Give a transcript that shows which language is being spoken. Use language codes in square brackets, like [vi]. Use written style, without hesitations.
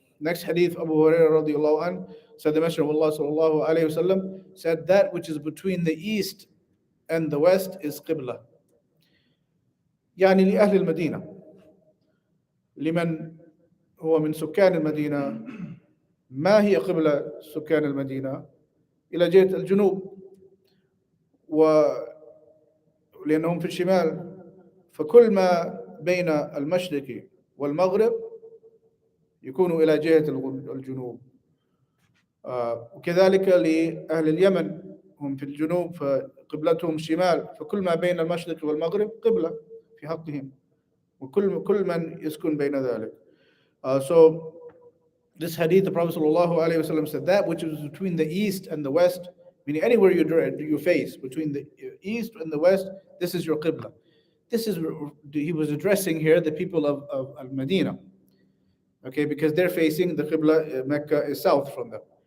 [en] Next hadith, Abu Hurairah رضي الله عنه said, the Messenger of Allah صلى الله عليه وسلم said, that which is between the east and the west is قبلة. [ar] يعني لأهل المدينة، لمن هو من سكان المدينة. ما هي قبلة سكان المدينة؟ إلى جهة الجنوب، ولأنهم في الشمال، فكل ما بين المشرق والمغرب يكون إلى جهة الجنوب. وكذلك لأهل اليمن، هم في الجنوب فقبلتهم الشمال، فكل ما بين المشرق والمغرب قبلة في حقهم، وكل من يسكن بين ذلك. [en] So this hadith, the Prophet ﷺ said, that which is between the east and the west, meaning anywhere you face, between the east and the west, this is your qibla. This is, he was addressing here the people of Al-Medina, okay, because they're facing the qibla, Mecca is south from them.